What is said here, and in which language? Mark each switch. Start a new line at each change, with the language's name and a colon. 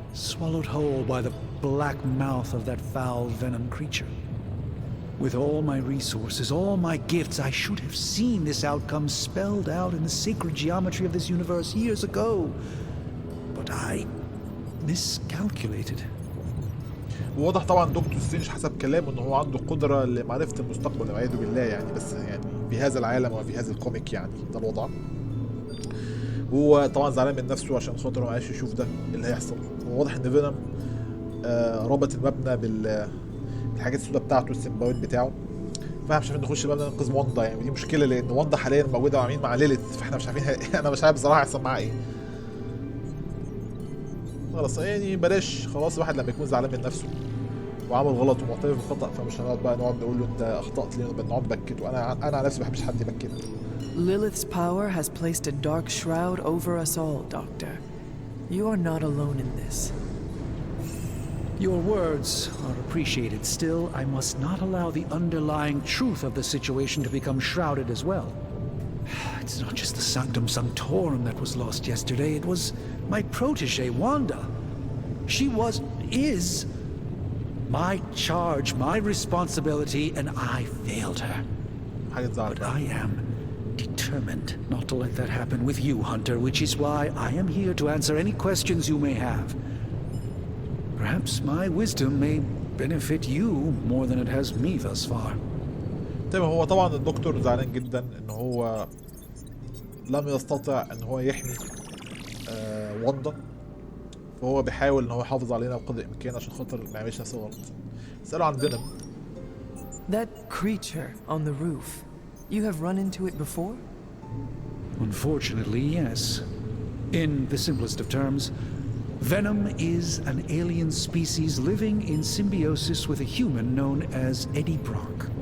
English: Swallowed whole by the black mouth of that foul venom creature. With all my resources, all my gifts, I should have seen this outcome spelled out in the sacred geometry of this universe years ago. But I miscalculated.
Arabic: وواضح طبعا دكتور سترينج حسب كلامه ان هو عنده قدره لمعرفه المستقبل والعياذ بالله يعني، بس يعني في هذا العالم وفي هذا الكوميك يعني ده الوضع. وهو طبعا زعلان من نفسه عشان خاطر ما عايش يشوف ده اللي هيحصل. وواضح ان فينوم ربط المبنى بالحاجات السوداء بتاعته، السيمباويت بتاعه. فاحنا مش عارفين نخش المبنى ننقذ واندا يعني، ودي مشكله لان واندا حاليا موجوده مع مين؟ مع ليليث، فاحنا مش عارفين انا مش عارف بصراحه هيحصل معاها ايه. خلاص يعني بلاش، خلاص الواحد لما يكون زعلان من نفسه وعمل غلط ومعترف بالخطأ فمش هنقعد بقى نقعد نقول له انت اخطأت ليه، نقعد نبكته. انا على نفسي ما بحبش حد يبكتني.
English: Lilith's power has placed a dark shroud over us all, Doctor. You are not alone in this. Your words are appreciated. Still, I must not allow the underlying truth of the situation to become shrouded as well. It's not just the Sanctum Sanctorum that was lost yesterday. It was my protege, Wanda. She is my charge, my responsibility, and I failed her. But I am determined not to let that happen with you, Hunter, which is why I am here to answer any questions you may have. Perhaps my wisdom may benefit you more than it has me thus far.
Arabic: تمام. هو طبعا الدكتور زعلان جدا ان هو لم يستطع ان هو يحمي واندا، فهو بيحاول ان هو يحافظ علينا بقدر الامكان عشان خاطر ما يعملش نفس الغلط. اسأله عن فينوم.
English: That creature on the roof, you have run into it before? Unfortunately, yes. In the simplest of terms, Venom is an alien species living in symbiosis with a human known as Eddie Brock.